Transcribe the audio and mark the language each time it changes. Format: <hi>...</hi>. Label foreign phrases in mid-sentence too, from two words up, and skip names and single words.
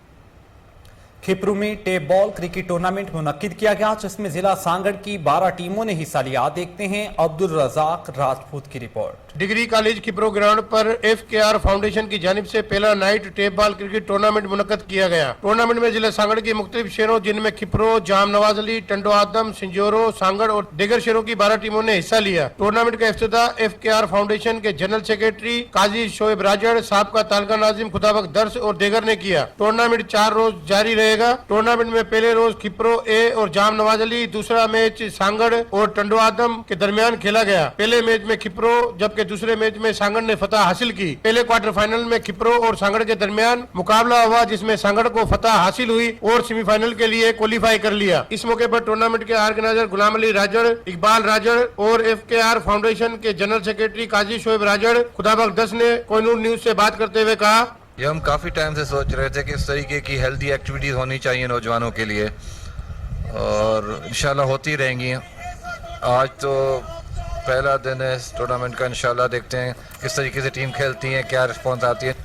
<ur>کھپرو میں</ur> <en>tape ball cricket tournament</en> <ur>منعقد کیا گیا جس میں ضلع سانگھڑ کی 12 ٹیموں نے حصہ لیا. دیکھتے ہیں اب عبدالرزاق راجپوت کی رپورٹ.</ur> <en>degree college</en> <ur>खिपरू گراؤنڈ پر FKR فاؤنڈیشن کی جانب سے پہلا</ur> <en>night tape ball cricket tournament</en> <ur>منعقد کیا گیا. ٹورنامنٹ میں ضلع سانگھڑ کے مختلف شہروں جن میں کھپرو، جام نواز علی، ٹنڈو آدم، سنجھورو، سانگھڑ اور دیگر شہروں کی 12 ٹیموں نے حصہ لیا. ٹورنامنٹ کا افتتاح FKR فاؤنڈیشن کے</ur> <en>general secretary</en> <ur>قاضی شعیب راجڑ، صاحب تعلقہ ناظم خدابخش درس اور دیگر نے کیا. ٹورنامنٹ 4 روز جاری رہے گا۔ ٹورنامنٹ میں پہلے روز کھپرو اے اور جام نواز علی، دوسرا میچ سانگھڑ اور ٹنڈو آدم کے درمیان کھیلا گیا. پہلے میچ میں کھپرو جبکہ دوسرے میچ میں سانگھڑ نے فتح حاصل کی. पहले</ur> <en>quarter final</en> <ur>میں کھپرو اور سانگھڑ کے درمیان مقابلہ ہوا جس میں سانگھڑ کو فتح حاصل ہوئی اور سیمی فائنل کے لیے کوالیفائی کر لیا. اس موقع پر ٹورنامنٹ کے آرگنائزر غلام علی راجڑ، اقبال راجڑ اور FKR فاؤنڈیشن کے</ur> <en>general secretary</en> <ur>قاضی شعیب راجڑ خدابخش درس نے کوہ نور نیوز سے بات کرتے ہوئے کہا, یہ ہم کافی ٹائم سے سوچ رہے تھے کہ اس طریقے کی</ur> <en>healthy activities</en> <ur>ہونی چاہیے نوجوانوں کے لیے اور ان شاء اللہ ہوتی رہیں گی. آج تو پہلا دن ہے اس ٹورنامنٹ کا، ان شاء اللہ دیکھتے ہیں کس طریقے سے ٹیم کھیلتی ہے، کیا ریسپانس آتی ہے.</ur>